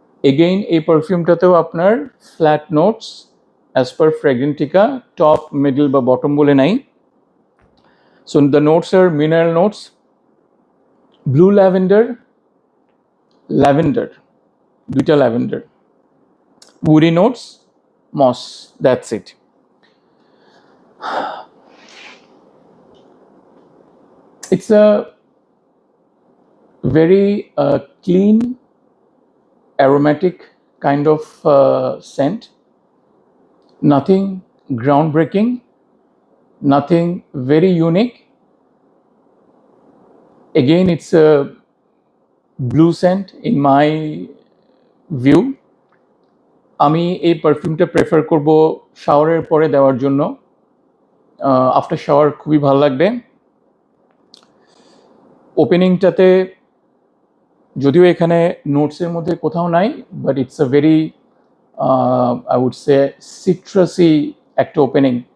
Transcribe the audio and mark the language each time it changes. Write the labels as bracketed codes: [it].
[bn] Again এই পারফিউমটাতেও আপনার flat notes as per ফ্র্যাগ্রেন্টিকা, top middle বা বটম বলে নাই। [en] So the notes are mineral notes, blue lavender, lavender, দুইটা lavender, woody notes, moss, that's it. It's a very clean, aromatic kind of scent. Nothing groundbreaking, nothing very unique. Again, it's a blue scent in my view. [bn] আমি এই পারফিউমটা prefer করব শাওয়ারের পরে দেওয়ার জন্য। After shower খুবই ভালো লাগবে। ওপেনিংটাতে যদিও এখানে নোটসের মধ্যে কোথাও নাই, [en] but it's a very I would say citrusy [bn] একটা ওপেনিং।